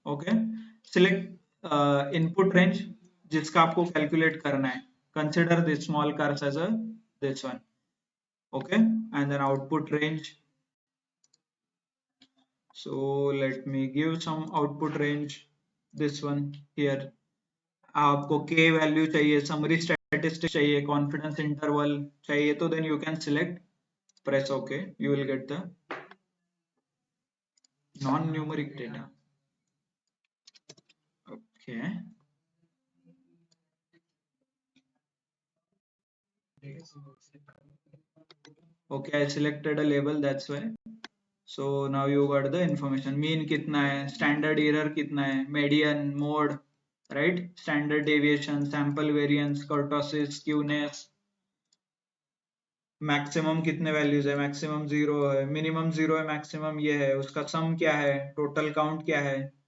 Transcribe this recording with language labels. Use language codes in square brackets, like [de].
[en] Okay, select input range [hi] जिसका आपको calculate करना है. [en] Consider this small cars as a this one. Okay, and then output range. So let me give some output range, this one here. [hi] आपको k value चाहिए, summary statistics चाहिए, confidence interval चाहिए, [en] तो then you can select, press okay, you will get the non numeric data. Okay, okay, I selected a label, that's why. So now you got the information. [hi] Mean कितना है, [en] standard error कितना है, median, mode, right, standard deviation, sample variance, kurtosis, skewness, [hi] maximum कितने values है, [en] maximum 0 है, minimum 0 है, maximum ये है, [hi] उसका सम क्या है, टोटल काउंट क्या है.